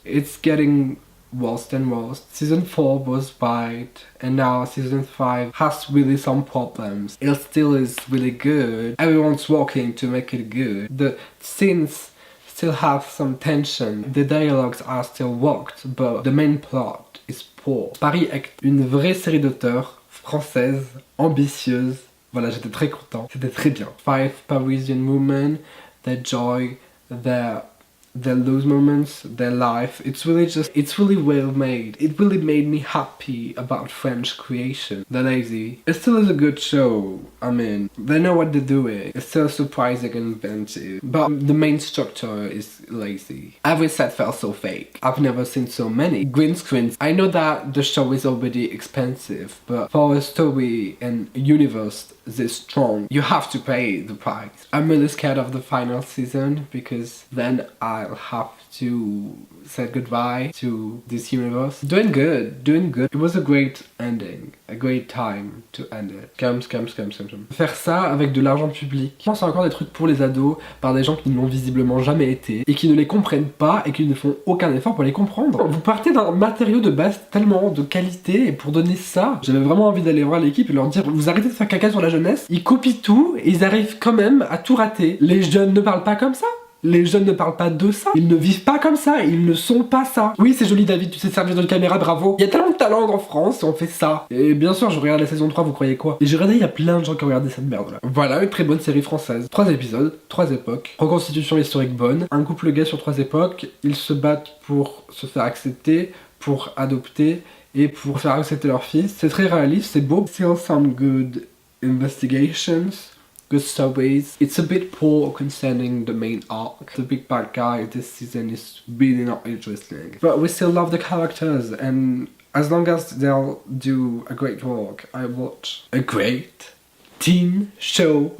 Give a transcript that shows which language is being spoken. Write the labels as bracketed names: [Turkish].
[English] It's getting worse and worse. Season 4 was right, and now season 5 has really some problems. It still is really good. Everyone's working to make it good. The scenes still have some tension. The dialogues are still worked, but the main plot is poor. [French] Paris est une vraie série d'auteurs française, ambitieuse. Voilà, j'étais très content. C'était très bien. [English] 5 Parisian women, their joy, their loose moments, their life. It's really well made. It really made me happy about French creation. They're lazy. It still is a good show. I mean, they know what they're doing. It's still surprising and inventive. But the main structure is lazy. Every set felt so fake. I've never seen so many green screens. I know that the show is already expensive, but for a story and universe this strong, you have to pay the price. I'm really scared of the final season because then I'll have to say goodbye to this universe. Doing good. It was a great ending, a great time to end it. Scams. [French] Faire ça avec de l'argent public. Je pense encore des trucs pour les ados par des gens qui ne l'ont visiblement jamais été et qui ne les comprennent pas et qui ne font aucun effort pour les comprendre. Vous partez d'un matériau de base tellement de qualité et pour donner ça, j'avais vraiment envie d'aller voir l'équipe et leur dire vous arrêtez de faire caca sur la jeunesse. Ils copient tout et ils arrivent quand même à tout rater. Les jeunes ne parlent pas comme ça. Les jeunes ne parlent pas de ça, ils ne vivent pas comme ça, ils ne sont pas ça. Oui, c'est joli David, tu sais servir de caméra, bravo. Il y a tellement de talent en France, on fait ça. Et bien sûr, je regarde la saison 3, vous croyez quoi? Et j'ai regardé, il y a plein de gens qui ont regardé cette merde là. Voilà, une très bonne série française. 3 épisodes, 3 époques, reconstitution historique bonne, un couple gay sur 3 époques, ils se battent pour se faire accepter, pour adopter et pour faire accepter leur fils. C'est très réaliste, c'est beau. [English] Still some good investigations. Good stories. It's a bit poor concerning the main arc. The big bad guy this season is really not interesting. But we still love the characters, and as long as they'll do a great work, I watch a great teen show.